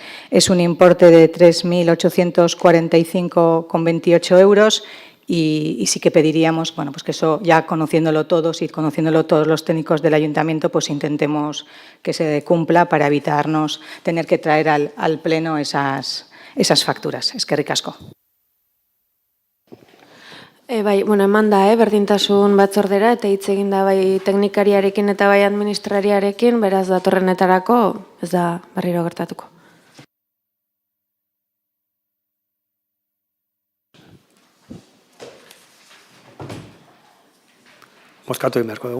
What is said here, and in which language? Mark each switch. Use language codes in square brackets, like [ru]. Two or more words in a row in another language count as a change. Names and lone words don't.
[es] Es un importe de 3.845,28 euros y sí que pediríamos, pues que eso ya conociéndolo todos y conociéndolo todos los técnicos del ayuntamiento, pues intentemos que se cumpla para evitarnos tener que traer al pleno esas fakturas. [eu] Eskerrik asko. Bai, eman da, berdintasun batzordera, eta hitz egin da bai teknikariarekin eta bai administrariarekin, beraz datorrenetarako ez da berriro gertatuko. Bozkatu egin beharko dugu.